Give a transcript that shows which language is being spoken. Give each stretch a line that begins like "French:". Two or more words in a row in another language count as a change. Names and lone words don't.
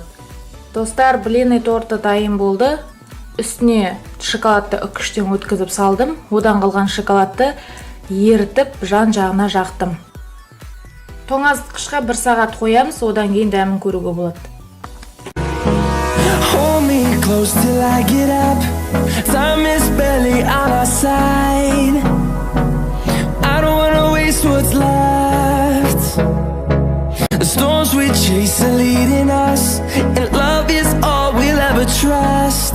Kazakh: Достар, блинный торты дайын болды. Үстіне шоколадты үккіштен өткізіп салдым. Одан қалған шоколадты ерітіп жан-жағына жақтым. Тоңазытқышқа 1 сағат қоямыз, одан кейін дәмін көруге болады.
English: Hold me close till I get up. Time is barely on our side. I don't wanna waste what's left. The storms we chase are leading us, and love is all we'll ever trust.